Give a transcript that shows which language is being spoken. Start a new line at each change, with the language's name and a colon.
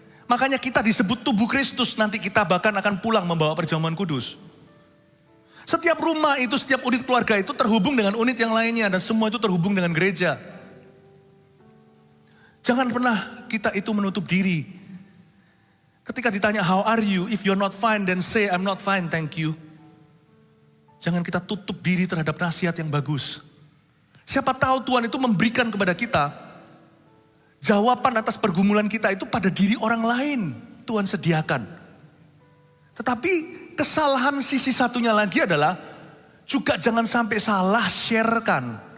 Indonesian: Makanya kita disebut tubuh Kristus, nanti kita bahkan akan pulang membawa perjamuan kudus. Setiap rumah itu, setiap unit keluarga itu terhubung dengan unit yang lainnya. Dan semua itu terhubung dengan gereja. Jangan pernah kita itu menutup diri. Ketika ditanya
English: how are you, if you're not fine then say I'm not fine, thank you.
Indonesian: Jangan kita tutup diri terhadap nasihat yang bagus. Siapa tahu Tuhan itu memberikan kepada kita jawaban atas pergumulan kita itu pada diri orang lain. Tuhan sediakan. Tetapi kesalahan sisi satunya lagi adalah juga jangan sampai salah sharekan.